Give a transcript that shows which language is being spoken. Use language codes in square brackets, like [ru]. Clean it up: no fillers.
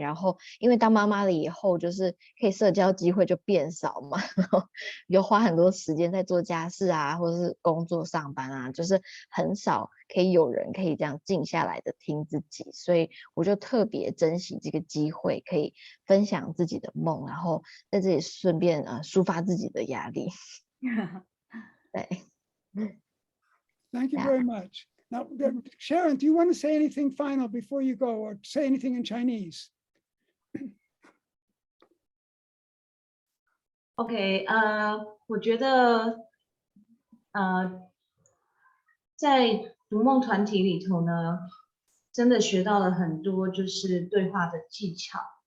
[zh] 然后，因为当妈妈了以后，就是可以社交机会就变少嘛，然后有花很多时间在做家事啊，或者是工作上班啊，就是很少可以有人可以这样静下来的听自己。所以我就特别珍惜这个机会，可以分享自己的梦，然后在这里顺便抒发自己的压力。对。 [en] Thank you Yeah. very much. Now, Sharon, do you want to say anything final before you go, or say anything in Chinese? [zh] OK，我觉得在读梦团体里头呢，真的学到了很多，就是对话的技巧。